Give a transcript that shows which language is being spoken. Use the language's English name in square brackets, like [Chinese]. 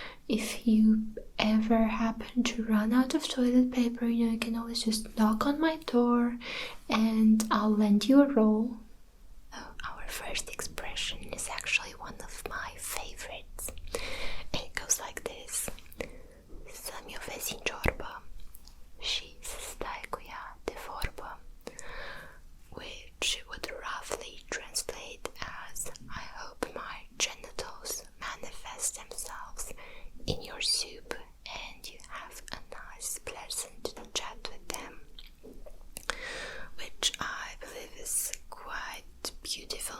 [English] If you ever happen to run out of toilet paper, you can always just knock on my door and I'll lend you a roll. Oh, our first expression is actually one of my favorites. And it goes like this. [Romanian] Să-mi o vezi în ciorbă și să stai cu ea de vorbă. [English] Which would roughly translate as, I hope my genitals manifest themselves in your soup and you have a nice pleasant chat with them, which I believe is quite beautiful.